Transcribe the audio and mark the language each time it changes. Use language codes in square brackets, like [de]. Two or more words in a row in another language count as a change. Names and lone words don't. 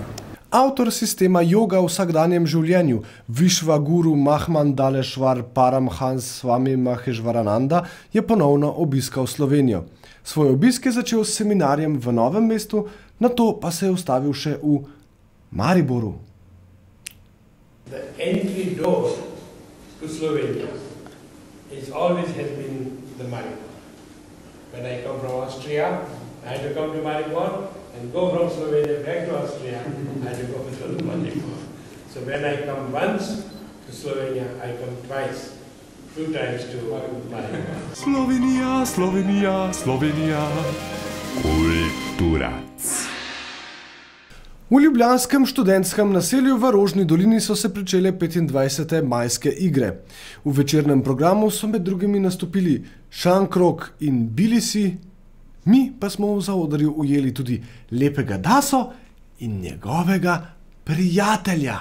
[sl] Avtor sistema joga v vsakdanjem življenju, Višva Guru Mahmandaleshvar Paramhans Swami Maheshvarananda, je ponovno obiskal Slovenijo. Svoj obisk je začel s seminarjem v Novem mestu, nato pa se je ustavil še v Mariboru. [en] The entry door to Slovenia always has been the Maribor. When I come from Austria, I had to come to Maribor, and go from Slovenia back to Austria, I had to go to Maribor. So when I come once to Slovenia, I come twice, 2 times to Maribor. [sl] Slovenija, Slovenija, Slovenija, kulturac. V ljubljanskem študentskem naselju v Rožni dolini so se pričele 25. majske igre. V večernem programu so med drugimi nastopili Šankrok in Bilisi, mi pa smo v zaodrju ujeli tudi lepega Daso in njegovega prijatelja.